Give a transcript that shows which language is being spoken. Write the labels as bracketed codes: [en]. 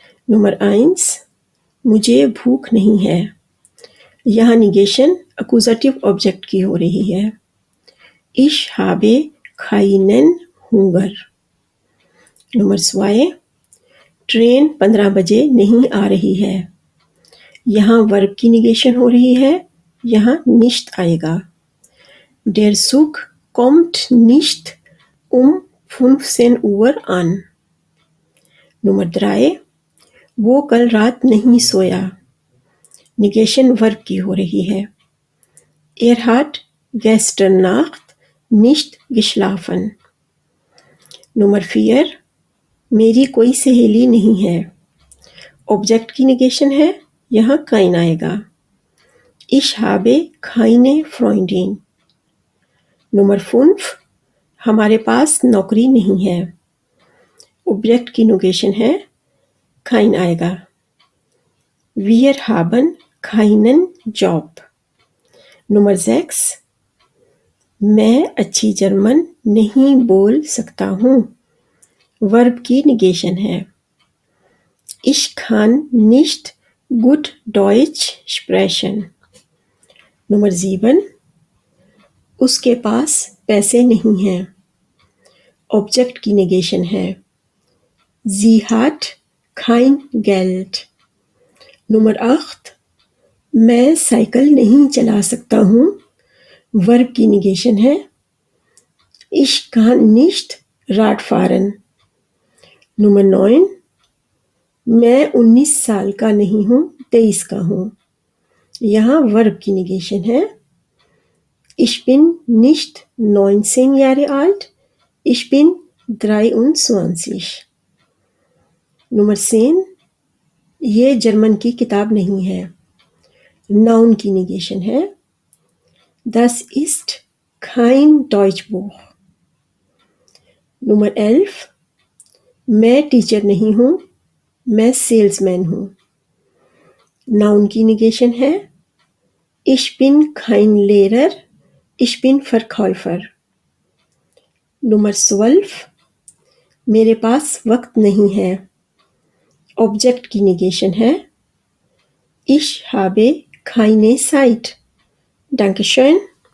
[hi] Number 1, मुझे भूख नहीं है। यहाँ निगेशन अक्यूजेटिव ऑब्जेक्ट की हो रही है। [de] Ich habe keinen Hunger। [hi] Number 2, train 15 बजे नहीं आ रही है। यहाँ वर्ब की निगेशन हो रही है, यहाँ nicht आएगा। [de] Der Zug kommt nicht um 15 Uhr an। [hi] Number 3, वो कल रात नहीं सोया। निगेशन वर्ब की हो रही है। [de] Er hat gestern Nacht nicht geschlafen। [hi] Number 4, मेरी कोई सहेली नहीं है। ऑब्जेक्ट की निगेशन है, यहाँ काइन आएगा। [de] Ich habe keine Freundin। [hi] Number 5, हमारे पास नौकरी नहीं है। ऑब्जेक्ट की निगेशन है, काइन आएगा। [de] Wir haben keinen Job। [hi] Number 6, मैं अच्छी जर्मन नहीं बोल सकता हूँ। वर्ब की निगेशन है। [de] Ich kann nicht gut Deutsch sprechen। [hi] Number 7, उसके पास पैसे नहीं हैं। ऑब्जेक्ट की निगेशन है। [de] Sie hat kein Geld। [hi] Number 8, मैं साइकिल नहीं चला सकता हूँ। वर्ब की निगेशन है। [de] Ich kann nicht Rad fahren। [hi] Number 9, मैं 19 साल का नहीं हूँ, 23 का हूँ। यहाँ वर्ब की निगेशन है। [de] Ich bin nicht 19 Jahre alt, ich bin 23। [hi] Number 10, ये जर्मन की किताब नहीं है। नाउन की निगेशन है। [de] Das ist kein Deutschbuch। [hi] Number 11, मैं टीचर नहीं हूँ, मैं सेल्समैन हूँ। नाउन की निगेशन है। [de] Ich bin kein Lehrer, ich bin Verkäufer। [hi] Number 12, मेरे पास वक्त नहीं है। ऑब्जेक्ट की निगेशन है। [de] Ich habe keine Zeit। Dankeschön।